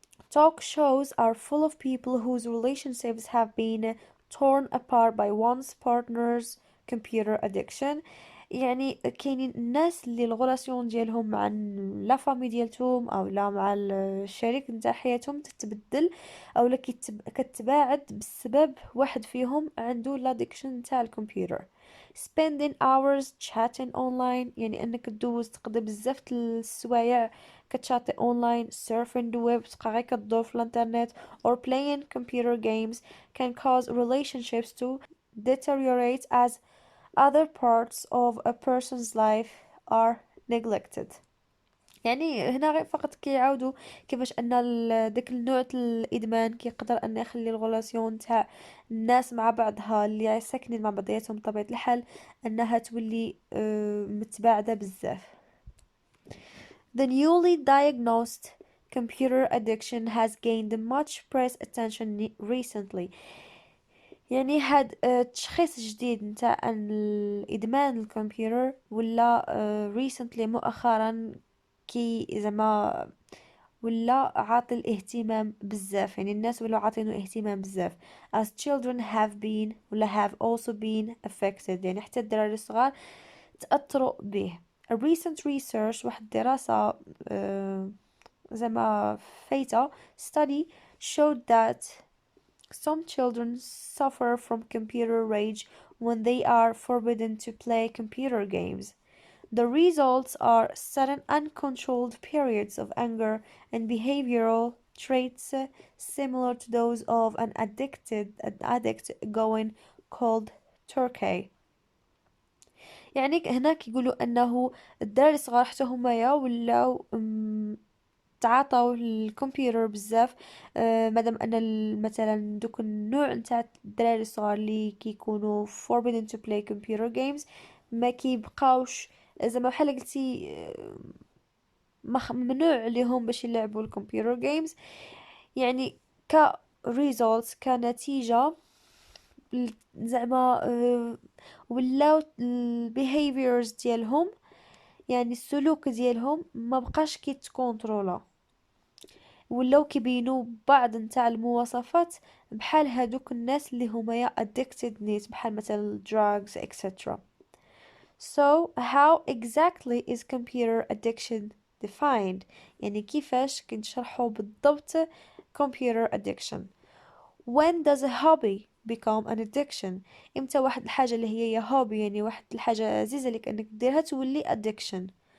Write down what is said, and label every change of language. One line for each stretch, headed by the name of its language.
English: Talk shows are full of people whose relationships have been torn apart by one's partner's computer addiction
Arabic: يعني كاينين الناس اللي الغولاسيون ديالهم مع لا فامي ديالتهم او لا مع الشريك نتاع حياتهم تتبدل او لا كتباعد بسبب واحد فيهم عنده الادكشن نتاع الكمبيوتر.
English: spending hours chatting online
Arabic: يعني انك تدوز تقضي بزاف السوايع كتشاتي اونلاين
English: surfing the web
Arabic: تبقى غير كدور في الانترنت
English: or playing computer games can cause relationships to deteriorate as other parts of a person's life are neglected.
Arabic: يعني هنا غير فقط كيعاودوا كيفاش ان داك النوع الادمان كيقدر ان يخلي الغولاسيون تاع الناس مع بعضها اللي ساكنين مع بعضياتهم بطبيعه الحال انها تولي متباعده بزاف.
English: The newly diagnosed computer addiction has gained much press attention recently.
Arabic: يعني هاد التشخيص جديد نتاع الادمان الكمبيوتر ولا recently مؤخرا كي زعما ولا عاطي الاهتمام بزاف يعني الناس ولا عاطينه اهتمام بزاف
English: as children have been
Arabic: ولا
English: have also been affected
Arabic: يعني حتى الدراري الصغار تأثروا به.
English: A recent research
Arabic: واحد الدراسة زعما فايتة
English: study showed that some children suffer from computer rage when they are forbidden to play computer games. The results are sudden uncontrolled periods of anger and behavioral traits similar to those of an addict going cold turkey.
Arabic: يعني هناك يقولوا أنه الدراري الصغار حتى هما ولاو تعاطوا الكمبيوتر بزاف. مادام ان مثلا دوك النوع نتاع الدراري الصغار اللي كيكونوا
English: forbidden to play computer games
Arabic: ما كيبقاوش زعما بحال قلتي ممنوع ليهم باش يلعبوا الكمبيوتر جيمز. يعني ك results كنتيجة زعما ولاو ال behaviors ديالهم، يعني السلوك ديالهم ما بقاش كيتكونترولا، ولاو كيبينوا بعض نتاع المواصفات بحال هادوك الناس اللي هما addicted نيت بحال مثلا drugs etc.
English: So how exactly is computer addiction defined؟
Arabic: يعني كيفاش كنشرحوا بالضبط
English: computer addiction. When does a hobby become an addiction؟
Arabic: امتى واحد الحاجة اللي هي hobby يعني واحد الحاجة عزيزة لك انك ديرها تولي addiction.